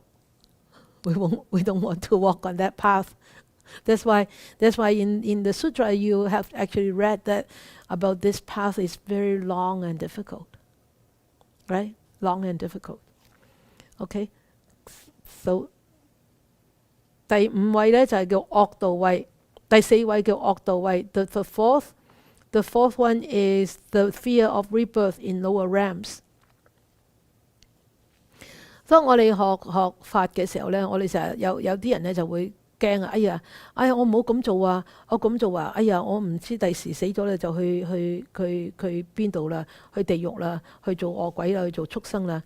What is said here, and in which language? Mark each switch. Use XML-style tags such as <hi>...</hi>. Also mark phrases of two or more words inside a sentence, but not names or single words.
<en>We don't want to walk on that path. That's why in the sutra you have actually read that about this path is very long and difficult, right? Long and difficult. Okay, so</en> <yue>第五位咧就係叫惡道位，第四位叫惡道位。</yue> <en>The fourth one is the fear of rebirth in lower realms.</en> <yue>當我哋學法嘅時候咧，我哋成日有啲人咧就會驚啊！哎呀，我唔好咁做啊！我咁做啊！哎呀，我唔知第時死咗咧就去邊度啦？去地獄啦，去做惡鬼啦，去做畜生啦。</yue>